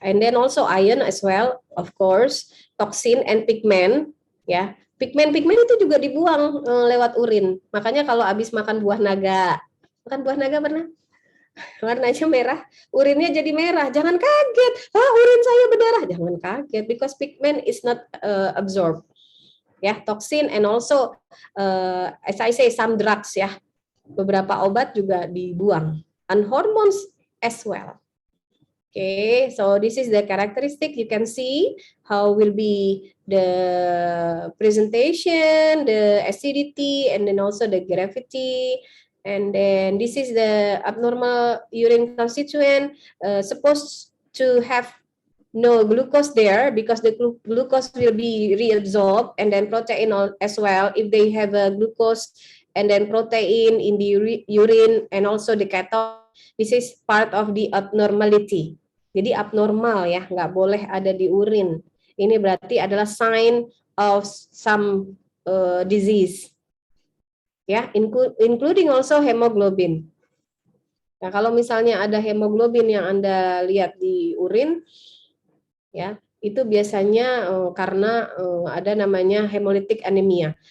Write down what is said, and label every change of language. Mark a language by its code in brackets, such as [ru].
[en] And then also iron as well, of course, toxin and pigment ya. [id] Pigment itu juga dibuang lewat urin. Makanya kalau habis makan buah naga pernah? Warnanya merah, urinnya jadi merah. Jangan kaget, urin saya berdarah. Jangan kaget, [en] because pigment is not absorbed. Ya, toxin and also as I say some drugs ya. [id] Beberapa obat juga dibuang. [en] And hormones as well. Okay, so this is the characteristic. You can see how will be the presentation, the acidity, and then also the gravity. And then this is the abnormal urine constituent, supposed to have no glucose there because the glucose will be reabsorbed, and then protein as well if they have a glucose and then protein in the urine and also the ketone. This is part of the abnormality. [id] Jadi abnormal ya, nggak boleh ada di urin. Ini berarti adalah [en] sign of some disease. Ya, including also hemoglobin. [id] Nah, kalau misalnya ada hemoglobin yang Anda lihat di urin, ya, itu biasanya karena ada namanya hemolytic anemia.